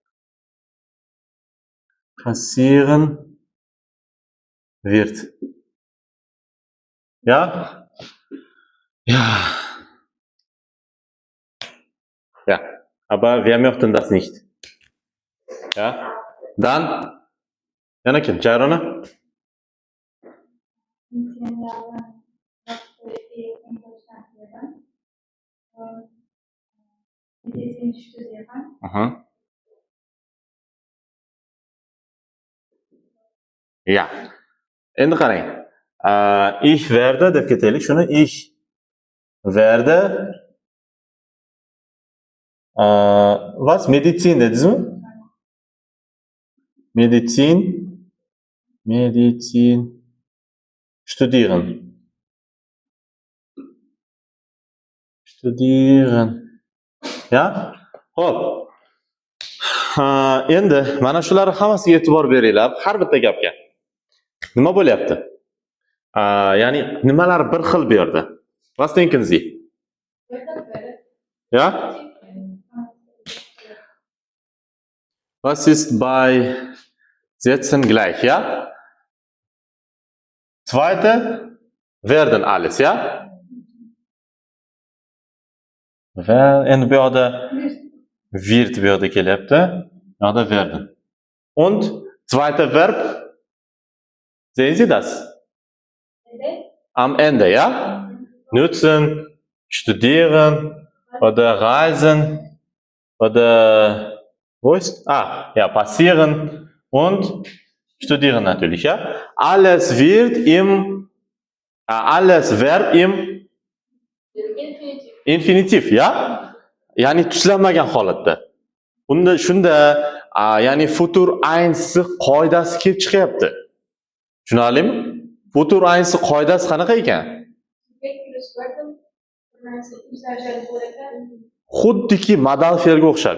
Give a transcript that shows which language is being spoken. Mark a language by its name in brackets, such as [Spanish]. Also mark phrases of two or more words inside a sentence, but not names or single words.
[German] passieren wird. Ja? Ja. Ja. Aber wer möchte das nicht? Ja? Dann, [Uzbek] yana kim? Jayrona? [German] In 10 Jahren möchte ich in Deutschland leben und Medizin studieren. Aha. Ja. [Uzbek] Endi qarang. [German] Ich werde [Uzbek] deb ketaylik. Shuni [German] ich werde was? [Uzbek] Medizin dedingizmi? [German] Medizin studieren. [Uzbek] Ya? Xo'p. Endi mana shularni hammasiga e'tibor beringlar, har bitta gapga. Nima bo'lyapti? Ya'ni nimalar bir xil bu yerda? [German] Was denken Sie? Ja? Was ist bei Sätzen gleich, ja? Zweite werden alles, ja? [Uzbek] Endi bu yoqda wird bu yoqda kelyapti. Bu yoqda werden. [German] Und zweite Verb, sehen Sie das? Am Ende, ja? Nutzen, studieren oder reisen oder wo ist? Ja, passieren und studieren natürlich, ja? Alles wird alles Verb im Infinitiv, ja? [Uzbek] Yani tuzlanmagan holatda. Bunda shunda yani [German] futur aynsi [Uzbek] qoidasi kelib chiqyapti. Tushunarlimi? [German] Futur aynsi [Uzbek] qoidasi qanaqa ekan? Xuddiki modal fe'lga o'xshab.